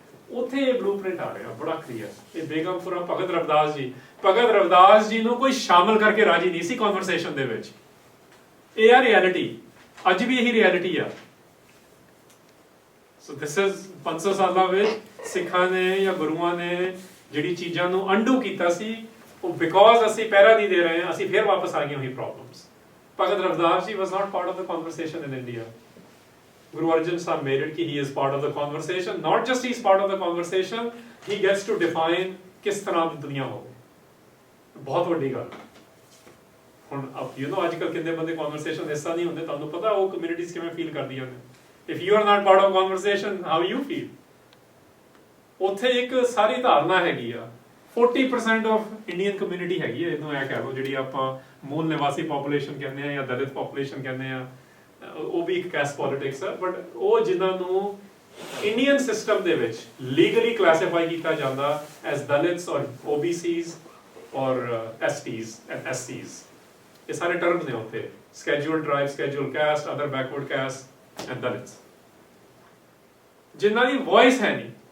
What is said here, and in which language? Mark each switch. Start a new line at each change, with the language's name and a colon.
Punjabi: ਉੱਥੇ ਇਹ ਬਲੂਪ੍ਰਿੰਟ ਆ ਰਿਹਾ ਬੜਾ ਕਲੀਅਰ। ਇਹ ਬੇਗਮਪੁਰਾ ਭਗਤ ਰਵਿਦਾਸ ਜੀ ਨੂੰ ਕੋਈ ਸ਼ਾਮਲ ਕਰਕੇ ਰਾਜੀ ਨਹੀਂ ਸੀ ਕਨਵਰਸੇਸ਼ਨ ਦੇ ਵਿੱਚ। ਇਹ ਆ ਰਿਐਲਿਟੀ, ਅੱਜ ਵੀ ਇਹੀ ਰਿਐਲਿਟੀ ਆ। ਸੋ ਦਿਸ ਇਜ਼ 500 ਸਾਲਾਂ ਵਿੱਚ ਸਿੱਖਾਂ ਨੇ ਜਾਂ ਗੁਰੂਆਂ ਨੇ ਜਿਹੜੀ ਚੀਜ਼ਾਂ ਨੂੰ ਅੰਡੂ ਕੀਤਾ ਸੀ, ਉਹ ਬਿਕੋਜ਼ ਅਸੀਂ ਪਹਿਰਾ ਨਹੀਂ ਦੇ ਰਹੇ ਹਾਂ, ਅਸੀਂ ਫਿਰ ਵਾਪਸ ਆ ਗਏ ਉਹੀ problems.
English: Bhagat Ravidas ji was not part of the conversation in India. Guru Arjan Sahib made it कि he is part of the conversation. Not just he is part of the conversation, he gets to define
Hindi: किस तरह की दुनिया होगी।
Punjabi: बहुत ਵੱਡੀ ਗੱਲ। ਹੁਣ you know ਅੱਜ ਕੱਲ੍ਹ ਕਿੰਨੇ ਬੰਦੇ conversation ਐਸਾ ਨਹੀਂ ਹੁੰਦੇ, ਤੁਹਾਨੂੰ ਪਤਾ ਉਹ communities ਕਿਵੇਂ feel ਕਰਦੀਆਂ ਨੇ।
English: If you are not part of conversation, how you feel?
Punjabi: ਉੱਥੇ ਇੱਕ ਸਾਰੀ ਧਾਰਨਾ ਹੈਗੀ ਆ, 40% ਆਫ ਇੰਡੀਅਨ ਕਮਿਊਨਿਟੀ ਹੈਗੀ ਹੈ, ਇਹਨੂੰ ਇਹ ਕਹਿ ਲਓ ਜਿਹੜੀ ਆਪਾਂ ਮੂਲ ਨਿਵਾਸੀ ਪੋਪੂਲੇਸ਼ਨ ਕਹਿੰਦੇ ਆ ਜਾਂ ਦਲਿਤ ਪੋਪੂਲੇਸ਼ਨ ਕਹਿੰਦੇ ਆ, ਉਹ ਵੀ ਇੱਕ ਕੈਸਟ ਪੋਲਿਟਿਕਸ ਆ, ਬਟ ਉਹ ਜਿਨ੍ਹਾਂ ਨੂੰ ਇੰਡੀਅਨ ਸਿਸਟਮ ਦੇ ਵਿੱਚ ਲੀਗਲੀ ਕਲਾਸੀਫਾਈ ਕੀਤਾ ਜਾਂਦਾ ਐਜ਼ ਦਲਿਤਸ ਔਰ OBCs ਔਰ STs ਐਂਡ SCs, ਇਹ ਸਾਰੇ ਟਰਮਸ ਨੇ ਉੱਥੇ, schedule tribe, schedule caste, other backward caste and ਦਲਿਤਸ, ਜਿਨ੍ਹਾਂ ਦੀ ਵੌਇਸ ਹੈ ਨਹੀਂ।